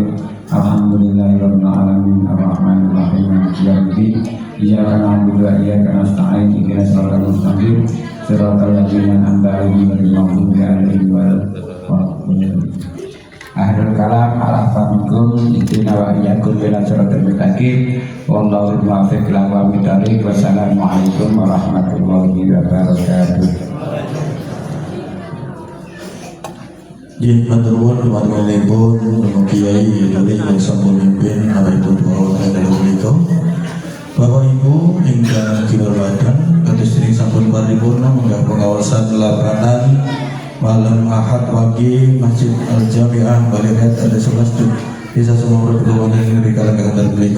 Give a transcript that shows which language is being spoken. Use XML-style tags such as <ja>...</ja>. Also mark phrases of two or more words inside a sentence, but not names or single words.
<ar>الحمد لله رب العالمين الرحمن الرحيم مالك يوم الدين إياك نعبد وإياك نستعين اهدنا الصراط المستقيم صراط الذين أنعمت عليهم غير المغضوب عليهم ولا الضالين. آخر الكلام ألفاظكم انتنا وإياكم إلى الصراط المستقيم والله الموفق إلى أقوم الطريق. والسلام عليكم ورحمة الله وبركاته.</ar> <jv>Yen maturnuwun dumateng Kiai Yuli yang sampun mimpin arahipun para dalu menika. Bapak Ibu ingkang kinurmatan, kados dening sampun paripurna menggah pengawasan lapanan malam Ahad wage Masjid Al Jamiah Balirat ada 11 Desa Sumber Kabupaten Negeri Kalangkatan menika.</jv>